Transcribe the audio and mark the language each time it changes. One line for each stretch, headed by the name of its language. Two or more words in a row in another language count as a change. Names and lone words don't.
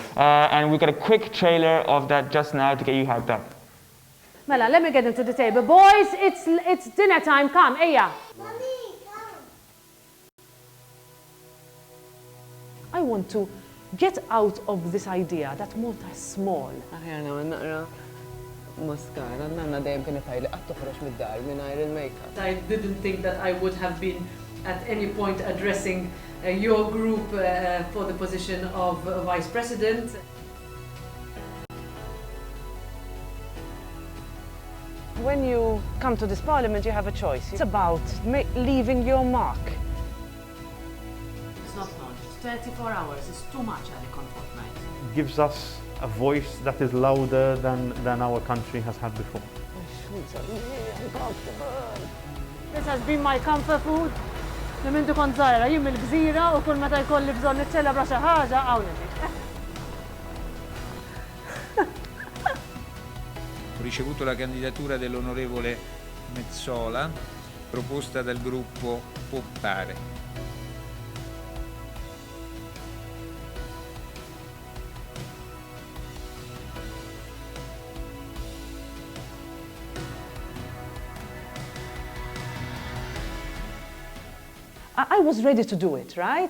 English: And we've got a quick trailer of that just now to get you hyped up. Mela, let me get into the table. Boys, it's dinner time. Come, Aya. Mommy, come. I want to get out of this idea that Malta is small.
Maltese: Aħjana naqra maskara, nanna dejjem kien ifajli qatt toħroġ mid-dar mingħajr il-makeup.
English: I didn't think that I would have been at any point addressing your group for the position of Vice President. When you come to this parliament, you have a choice. It's about leaving your mark. It's not long. 24 hours is too much at a fortnight. Gives us a voice that is louder than our country has had before. This has been my comfort food.
Maltese: Li mintu kont żgħira jien mill-gżira u kull meta jkolli bżonn niċċelebra xi ħaġa hawnhekk.
Italian: Ho ricevuto la candidatura dell'onorevole Mezzola, proposta dal gruppo Popolare.
English: I was ready to do it, right?